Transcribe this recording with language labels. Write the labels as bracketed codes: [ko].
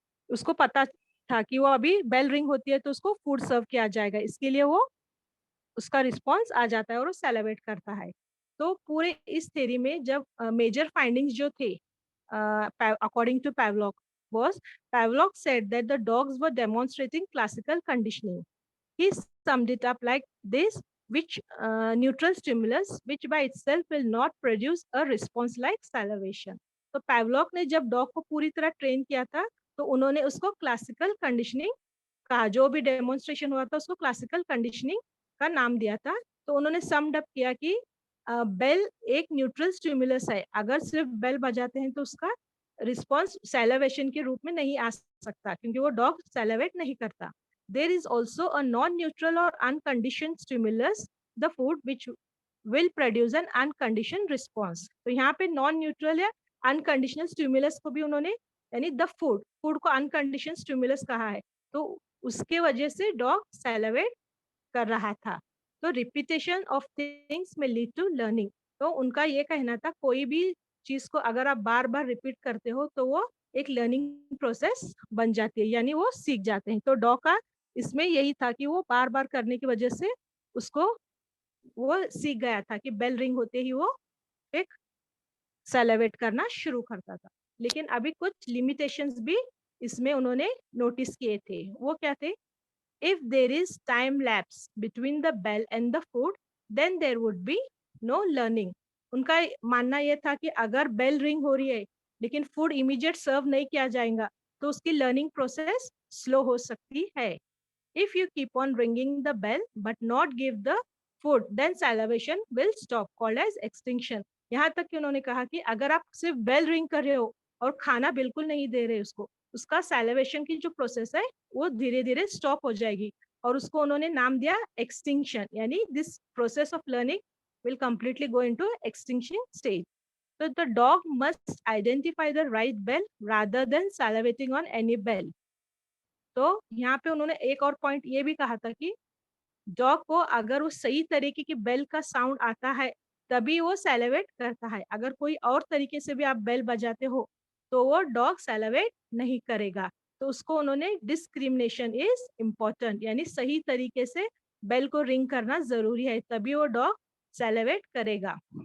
[hi] उसको पता था कि वो अभी बेल रिंग होती है तो उसको फूड सर्व किया जाएगा, इसके लिए वो उसका रिस्पॉन्स आ जाता है और वो सैलिवेट करता है। तो पूरे इस थ्योरी में जब मेजर फाइंडिंग्स जो थे [en] According to Pavlov was Pavlov said that the dogs were demonstrating classical conditioning. He summed it up like this: which neutral stimulus, which by itself will not produce a response like salivation. [hi] तो पैवलॉक ने जब dog को पूरी तरह train किया था, तो उन्होंने उसको क्लासिकल कंडीशनिंग का, जो भी डेमोन्स्ट्रेशन हुआ था उसको क्लासिकल कंडीशनिंग का नाम दिया था। तो उन्होंने समड अप किया कि बेल एक न्यूट्रल स्टिमुलस है, अगर सिर्फ बेल बजाते हैं तो उसका रिस्पॉन्स सैलिवेशन के रूप में नहीं आ सकता, क्योंकि वो डॉग सैलिवेट नहीं करता। [en] There is also a non-neutral or unconditioned stimulus, the food, which will produce an unconditioned response. [hi] तो यहाँ पे non-neutral या unconditional stimulus को भी उन्होंने, यानी the food को unconditioned stimulus कहा है, तो उसके वजह से डॉग सैलिवेट कर रहा था। तो [en] repetition of things [hi] में [en] Lead to learning. [hi] तो उनका ये कहना था कोई भी चीज को अगर आप बार बार रिपीट करते हो तो वो एक लर्निंग प्रोसेस बन जाती है, यानी वो सीख जाते हैं। तो डॉग का इसमें यही था कि वो बार बार करने की वजह से उसको वो सीख गया था कि बेल रिंग होते ही वो एक सेलिब्रेट करना शुरू करता था। लेकिन अभी कुछ लिमिटेशंस भी इसमें उन्होंने नोटिस किए थे। वो क्या थे? [en] If there is time lapse between the bell and the food, then there would be no learning. [hi] उनका मानना यह था कि अगर बेल रिंग हो रही है लेकिन फूड इमीडिएट सर्व नहीं किया जाएगा तो उसकी लर्निंग प्रोसेस स्लो हो सकती है। [en] If you keep on ringing the bell but not give the food, then salivation will stop, called as extinction. [hi] यहाँ तक कि उन्होंने कहा कि अगर आप सिर्फ बेल रिंग कर रहे हो और खाना बिल्कुल नहीं दे रहे उसको, उसका सैलिवेशन की जो प्रोसेस है वो धीरे धीरे स्टॉप हो जाएगी, और उसको उन्होंने नाम दिया एक्सटिंक्शन, यानी [en] This process of learning will completely go into extinction stage. So the dog must identify the right bell rather than salivating on any bell. [hi] तो यहाँ पे उन्होंने एक और पॉइंट ये भी कहा था कि डॉग को अगर वो सही तरीके की बेल का साउंड आता है तभी वो सेलिब्रेट करता है। अगर कोई और तरीके से भी आप बेल बजाते हो तो वो डॉग सेलिब्रेट नहीं करेगा। तो उसको उन्होंने [en] discrimination is important, [hi] यानी सही तरीके से बेल को रिंग करना जरूरी है, तभी वो डॉग सेलिब्रेट करेगा।